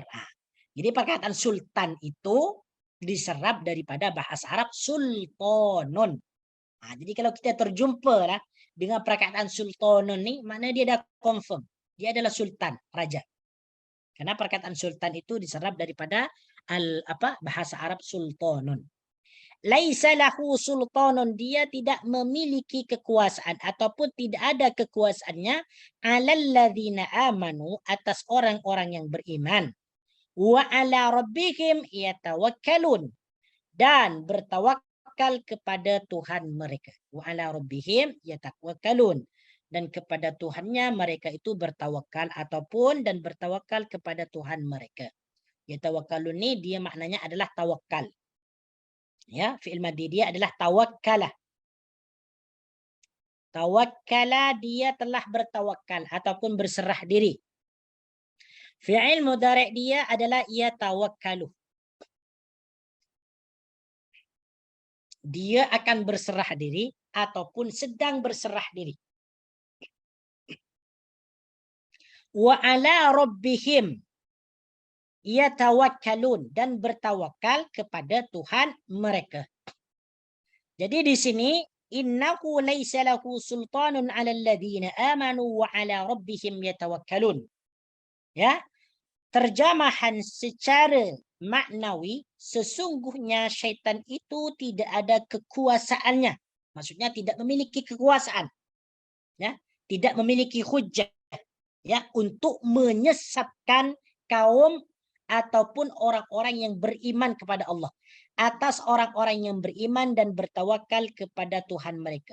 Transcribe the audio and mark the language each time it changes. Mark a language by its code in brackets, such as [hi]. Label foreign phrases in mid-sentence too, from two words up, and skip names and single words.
[ms] Jadi perkataan sultan itu diserap daripada bahasa Arab sultanun. Jadi kalau kita terjumpa lah dengan perkataan sultanun ni, makna dia dah confirm. Dia adalah sultan, raja. Karena perkataan sultan itu diserap daripada bahasa Arab sultanun. [ar] ليس له سلطان, [ms] dia tidak memiliki kekuasaan ataupun tidak ada kekuasaannya [ar] على الذين آمنوا, [ms] atas orang-orang yang beriman. [ar] وعلى ربهم يتوكلون, [ms] dan bertawakal kepada Tuhan mereka. [ar] وعلى ربهم يتوكلون, [ms] dan kepada Tuhannya mereka itu bertawakal ataupun dan bertawakal kepada Tuhan mereka. Yatawakkalun ni dia maknanya adalah tawakal. Ya, [ar] فعل ماضي [ms] dia adalah tawakkala. Tawakkala, dia telah bertawakal ataupun berserah diri. [ar] فعل مضارع' [ms] dia adalah yatawakkalu. Dia akan berserah diri ataupun sedang berserah diri. [ar] وعلى ربهم يتوكلون, [ms] dan bertawakal kepada Tuhan mereka. Jadi di sini [ar] إنه ليس له سلطان على الذين آمنوا وعلى ربهم يتوكلون. [ms] Ya. Terjemahan secara maknawi, sesungguhnya syaitan itu tidak ada kekuasaannya. Maksudnya tidak memiliki kekuasaan. Ya, tidak memiliki hujjah ya untuk menyesatkan kaum ataupun orang-orang yang beriman kepada Allah, atas orang-orang yang beriman dan bertawakal kepada Tuhan mereka.